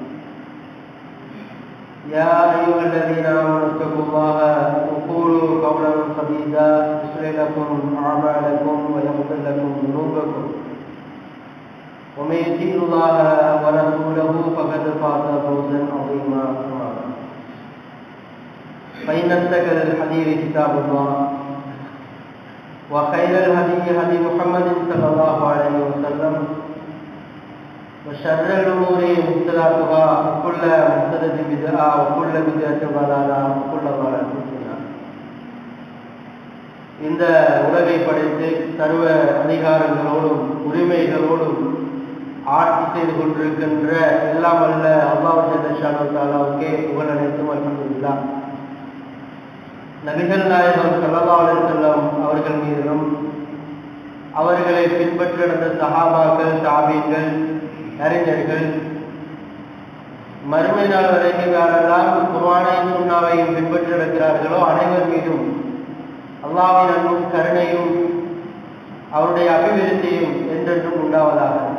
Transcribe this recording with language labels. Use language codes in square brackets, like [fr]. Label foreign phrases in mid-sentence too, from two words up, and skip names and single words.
[ar] يا أيها الذين آمنوا اتقوا الله وقولوا قولا سديدا يصلح لكم أعمالكم ويغفر لكم ذنوبكم ومن يطع الله ورسوله فقد فاز فوزا عظيما فإن أصدق الحديث كتاب الله وخير الهدي هدي محمد صلى الله عليه وسلم وشر الأمور محدثاتها وكل محدثة بدعة وكل بدعة ضلالة وكل ضلالة في النار. [ta] இந்த உலகை படைத்து சர்வ அதிகாரங்களோடும் உரிமைகளோடும் ஆட்சி செய்து கொண்டிருக்கின்ற எல்லாம் வல்ல அல்லாஹ் ஜல்ல ஷானுவுக்கே புகழ் அனைத்தும் அல்ஹம்துலில்லாஹ். நபிகள் நாயகம் [ar] صلى الله عليه وسلم [ta] அவர்கள் மீதிலும் அவர்களை பின்பற்றி நடந்த சஹாபாக்கள் தாபீன்கள் அறிஞர்கள் மறுமை நாள் வரைக்கும் யாரெல்லாம் குர்ஆனையும் சுன்னாவையும் பின்பற்றி நடக்கிறார்களோ அனைவர் மீதும் அல்லாஹ்வின் அன்பும் கருணையும் அவருடைய அபிவிருத்தியும் என்றென்றும் உண்டாவதாக.